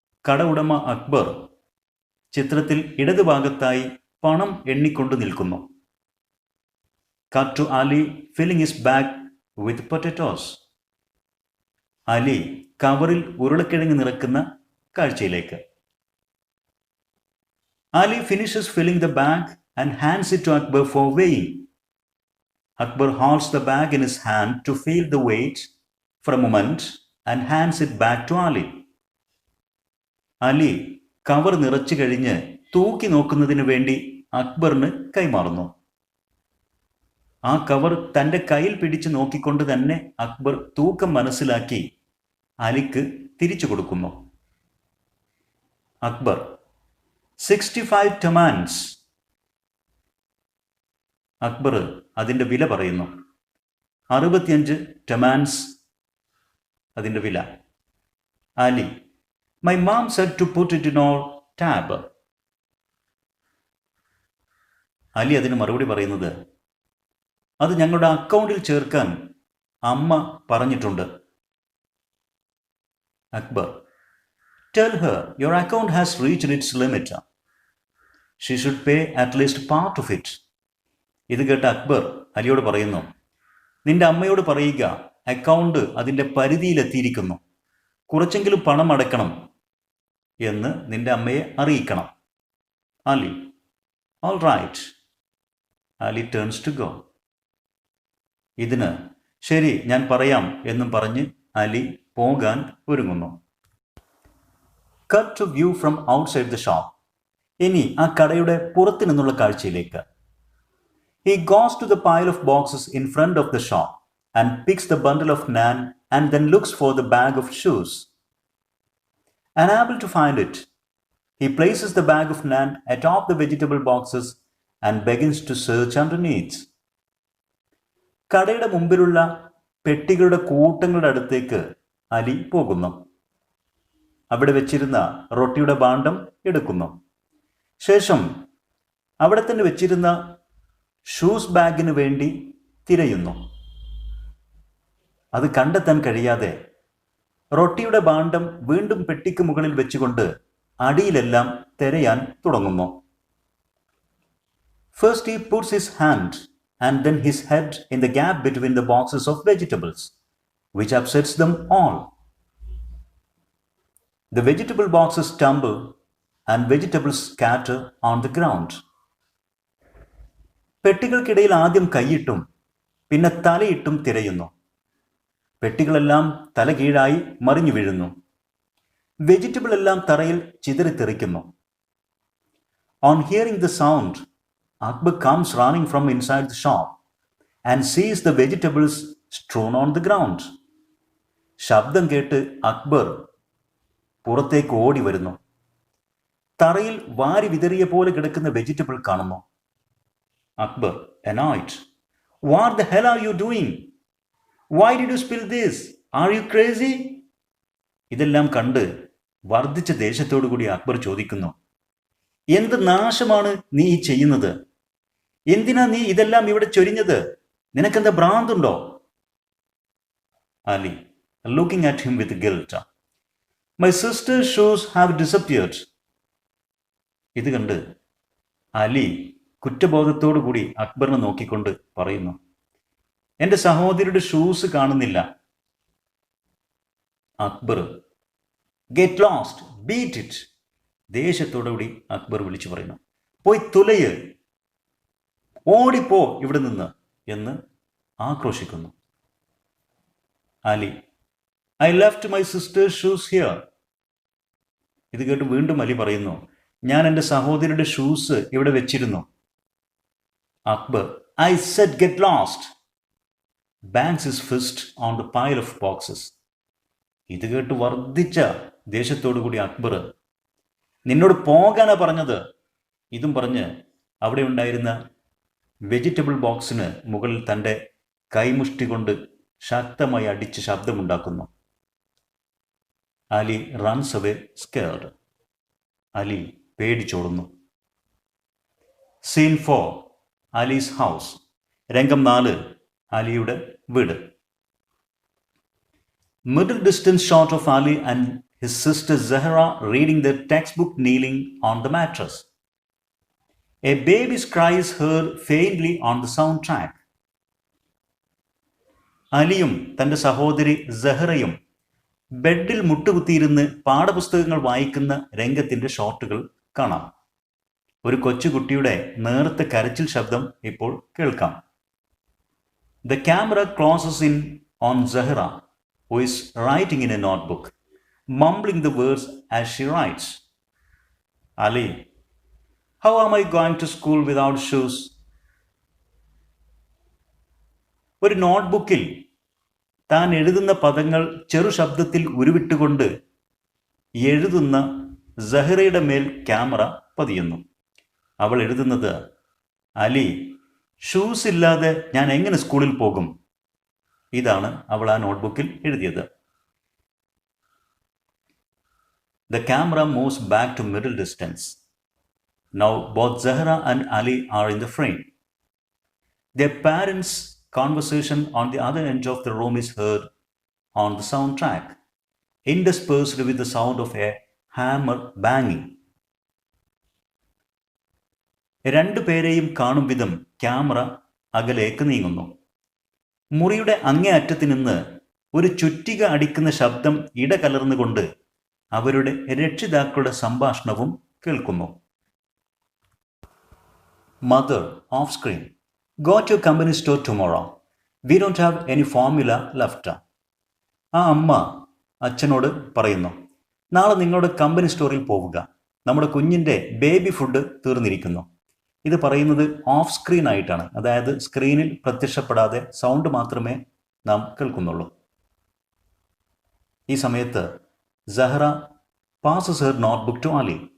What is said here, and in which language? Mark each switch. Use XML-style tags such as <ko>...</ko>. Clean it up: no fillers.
<ml>കട ഉടമ അക്ബർ ചിത്രത്തിൽ ഇടതുഭാഗത്തായി പണം എണ്ണിക്കൊണ്ട് നിൽക്കുന്നു.</ml> <en>Cut to Ali filling his bag with potatoes.</en> <ml>Ali കവറിൽ ഉരുളക്കിഴങ്ങ് നിറക്കുന്ന കാഴ്ചയിലേക്ക്.</ml> <en>Ali finishes filling the bag and hands it to Akbar for weighing. Akbar holds the bag in his hand to feel the weight for a moment and hands it back to Ali.</en> <ml>Ali cover നിറച്ചു കഴിഞ്ഞ് തൂക്കി നോക്കുന്നതിന് വേണ്ടി അക്ബറിന് കൈമാറുന്നു. ആ cover തൻ്റെ കയ്യിൽ പിടിച്ച് നോക്കിക്കൊണ്ട് തന്നെ അക്ബർ തൂക്കം മനസ്സിലാക്കി അലിക്ക് തിരിച്ചു കൊടുക്കുന്നു.</ml> <en>Akbar, 65 tomans.</en> <ml>അക്ബർ അതിൻ്റെ വില പറയുന്നു. 65 ടമാൻസ് അതിൻ്റെ വില.</ml> <en>Ali, my mom said to put it in our tab.</en> <ml>Ali അതിന് മറുപടി പറയുന്നത്, അത് ഞങ്ങളുടെ അക്കൗണ്ടിൽ ചേർക്കാൻ അമ്മ പറഞ്ഞിട്ടുണ്ട്.</ml> <en>Akbar, tell her your account has reached its limit. She should pay at least part of it.</en> <ml>ഇത് കേട്ട അക്ബർ അലിയോട് പറയുന്നു, നിന്റെ അമ്മയോട് പറയുക അക്കൗണ്ട് അതിൻ്റെ പരിധിയിലെത്തിയിരിക്കുന്നു, കുറച്ചെങ്കിലും പണം അടയ്ക്കണം എന്ന് നിന്റെ അമ്മയെ അറിയിക്കണം.</ml> <en>Ali, all right. Ali turns to go.</en> <ml>ഇതിന് ശരി ഞാൻ പറയാം എന്നും പറഞ്ഞ് അലി പോകാൻ ഒരുങ്ങുന്നു.</ml> <en>Cut to view from outside the shop.</en> <ml>ഇനി ആ കടയുടെ പുറത്തു നിന്നുള്ള കാഴ്ചയിലേക്ക്.</ml> <en>He goes to the pile of boxes in front of the shop and picks the bundle of naan and then looks for the bag of shoes. Unable to find it, he places the bag of naan atop the vegetable boxes and begins to search underneath.</en> <ml>കടയുടെ മുമ്പിലുള്ള പെട്ടികളുടെ കൂട്ടങ്ങളുടെ അടുത്തേക്ക് അലി പോകുന്നു. അവിടെ വെച്ചിരുന്ന റൊട്ടിയുടെ ഭാണ്ഡം എടുക്കുന്നു. ശേഷം അവിടെ തന്നെ വെച്ചിരുന്ന ഷൂസ് ബാഗിന് വേണ്ടി തിരയുന്നു. അത് കണ്ടെത്താൻ കഴിയാതെ റൊട്ടിയുടെ ഭാണ്ഡം വീണ്ടും പെട്ടിക്ക് മുകളിൽ വെച്ചുകൊണ്ട് അടിയിലെല്ലാം തിരയാൻ തുടങ്ങുന്നു.</ml> <en>First he puts his hand and then his head in the gap between the boxes of vegetables, which upsets them all. The vegetable boxes tumble and vegetables scatter on the ground.</en> <ml>പെട്ടികൾക്കിടയിൽ ആദ്യം കൈയിട്ടും പിന്നെ തലയിട്ടും തിരയുന്നു. പെട്ടികളെല്ലാം തലകീഴായി മറിഞ്ഞു വീഴുന്നു. Vegetable എല്ലാം തറയിൽ ചിതറിത്തെറിക്കുന്നു.</ml> <en>On hearing the sound, Akbar comes running from inside the shop and sees the vegetables strewn on the ground.</en> <ml>ശബ്ദം കേട്ട് അക്ബർ പുറത്തേക്ക് ഓടി വരുന്നു. തറയിൽ വാരി വിതറിയ പോലെ കിടക്കുന്ന വെജിറ്റബിൾ കാണുന്നു.</ml> <en>Akbar, annoyed, "What the hell are you doing? Why did you spill this? Are you crazy?"</en> <ml>ഇതെല്ലാം കണ്ട് വർദ്ധിച്ച ദേഷ്യത്തോടു കൂടി അക്ബർ ചോദിക്കുന്നു, "എന്ത് നാശമാണ് നീ ഈ ചെയ്യുന്നത്? എന്തിനാ നീ ഇതെല്ലാം ഇവിടെ ചൊരിഞ്ഞത്? നിനക്കെന്താ ഭ്രാന്തുണ്ടോ?"</ml> <en>Ali, looking at him with guilt, "My sister's shoes have disappeared."</en> <ml>ഇത് കണ്ട് അലി കുറ്റബോധത്തോടു കൂടി അക്ബറിനെ നോക്കിക്കൊണ്ട് പറയുന്നു, "എന്റെ സഹോദരിയുടെ ഷൂസ് കാണുന്നില്ല."</ml> <en>Akbar, "Get lost, beat it."</en> <ml>ദേഷ്യത്തോടുകൂടി Akbar വിളിച്ചു പറയുന്നു, "പോയി തുലയ്, ഓടിപ്പോ ഇവിടെ നിന്ന്" എന്ന് ആക്രോശിക്കുന്നു.</ml> <en>Ali, "I left my sister's shoes here."</en> <ml>ഇത് കേട്ട് വീണ്ടും അലി പറയുന്നു, "ഞാൻ എൻ്റെ സഹോദരിയുടെ ഷൂസ് ഇവിടെ വെച്ചിരുന്നു."</ml> <en>Akbar, "I said get lost." Bangs his fist on the pile of boxes.</en> <ml>ഇത് കേട്ട് വർദ്ധിച്ച ദേഷ്യത്തോടു കൂടി അക്ബർ, "നിന്നോട് പോകാനാ പറഞ്ഞത്." ഇതും പറഞ്ഞ് അവിടെ ഉണ്ടായിരുന്ന വെജിറ്റബിൾ ബോക്സിന് മുകളിൽ തൻ്റെ കൈമുഷ്ടി കൊണ്ട് ശക്തമായി അടിച്ച് ശബ്ദമുണ്ടാക്കുന്നു.</ml> <en>Ali runs away scared.</en> <ml>Ali പേടിച്ചോടുന്നു.</ml> <en>Scene 4, Ali's house.</en> <ml>രംഗം 4, അലിയുടെ വീട്.</ml> <en>Middle distance shot of Ali and his sister Zahra reading their textbook kneeling on the mattress. A baby's cry is heard faintly on the soundtrack.</en> <ml>അലിയും തൻ്റെ സഹോദരി സഹറയും ബെഡിൽ മുട്ടുകുത്തിയിരുന്ന് പാഠപുസ്തകങ്ങൾ വായിക്കുന്ന രംഗത്തിൻ്റെ ഷോട്ടുകൾ കാണാം. ഒരു കൊച്ചുകുട്ടിയുടെ നേർത്ത കരച്ചിൽ ശബ്ദം ഇപ്പോൾ കേൾക്കാം.</ml> <en>The camera closes in on Zahra, who is writing in a notebook, mumbling the words as she writes. Ali, how am I going to school without shoes?</en> <ml>ഒരു നോട്ട്ബുക്കിൽ താൻ എഴുതുന്ന പദങ്ങൾ ചെറു ശബ്ദത്തിൽ ഉരുവിട്ടുകൊണ്ട് എഴുതുന്ന സഹറയുടെ മേൽ ക്യാമറ പതിയുന്നു. അവൾ എഴുതുന്നത്, "അലി, ഷൂസ് ഇല്ലാതെ ഞാൻ എങ്ങനെ സ്കൂളിൽ പോകും?" ഇതാണ് അവൾ ആ നോട്ട്ബുക്കിൽ എഴുതിയത്.</ml> <en>The camera moves back to middle distance. Now both Zahra and Ali are in the frame. Their parents' conversation on the other end of the room is heard on the soundtrack, interspersed with the sound of a hammer banging.</en> <ml>രണ്ടു പേരെയും കാണും വിധം camera അകലേക്ക് നീങ്ങുന്നു. മുറിയുടെ അങ്ങേ അറ്റത്ത് നിന്ന് ഒരു ചുറ്റിക അടിക്കുന്ന ശബ്ദം ഇടകലർന്നുകൊണ്ട് അവരുടെ രക്ഷിതാക്കളുടെ സംഭാഷണവും കേൾക്കുന്നു.</ml> <en>Mother off screen, "Go to your company store tomorrow. We don't have any formula left."</en> <ml>ആ അമ്മ അച്ഛനോട് പറയുന്നു, നാളെ നിങ്ങളുടെ കമ്പനി സ്റ്റോറിൽ പോവുക. നമ്മുടെ കുഞ്ഞിൻ്റെ ബേബി ഫുഡ് തീർന്നിരിക്കുന്നു. ഇത് പറയുന്നത് ഓഫ് സ്ക്രീൻ ആയിട്ടാണ്, അതായത് സ്ക്രീനിൽ പ്രത്യക്ഷപ്പെടാതെ സൗണ്ട് മാത്രമേ നാം കേൾക്കുന്നുള്ളൂ. ഈ സമയത്ത്</ml> <en>Zahra passes her notebook to Ali.</en>